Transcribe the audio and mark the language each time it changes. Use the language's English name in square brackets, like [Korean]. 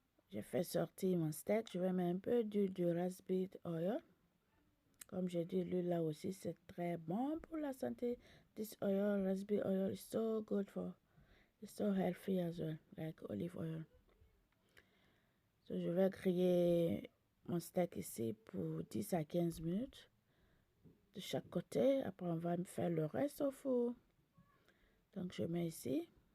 [French] J'ai fait sortir mon steak. Je vais mettre un peu d'huile de raspberry oil. Comme j'ai dit, l'huile là aussi, c'est très bon pour la santé. [English] This oil, raspberry oil, is so good for, it's so healthy as well, like olive oil. [French] So, je vais griller mon steak ici pour 10 à 15 minutes de chaque côté. Après, on va faire le reste au four. Donc, je mets ici.